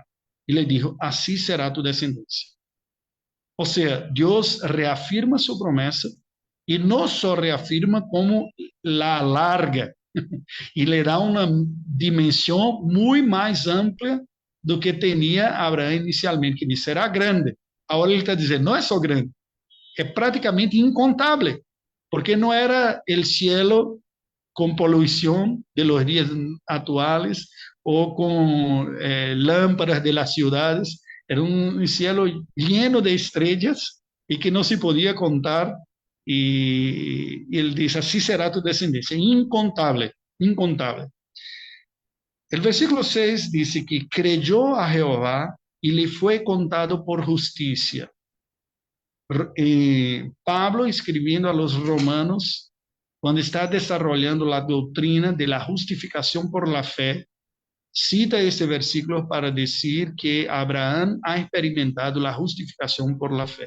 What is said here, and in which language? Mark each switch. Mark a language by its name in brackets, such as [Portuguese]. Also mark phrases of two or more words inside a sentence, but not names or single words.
[Spanish] Y le dijo, así será tu descendencia. O sea, Dios reafirma su promesa y no solo reafirma como la alarga y le da una dimensión muy más amplia [Portuguese] do que [Spanish] tenía Abraham inicialmente, que será grande. [Portuguese] Ahora ele está dizendo, não é só grande, é praticamente incontável, porque não era o cielo com poluição de los dias atuales ou com [Spanish] lámparas de las ciudades, [Portuguese] era um [Spanish] cielo lleno de estrellas [Portuguese] e que não se podia contar, e ele diz, assim será tu descendência, incontável, incontável. [Spanish] El versículo 6 dice que creyó a Jehová y le fue contado por justicia. Pablo, escribiendo a los romanos, cuando está desarrollando la doctrina de la justificación por la fe, cita este versículo para decir que Abraham ha experimentado la justificación por la fe.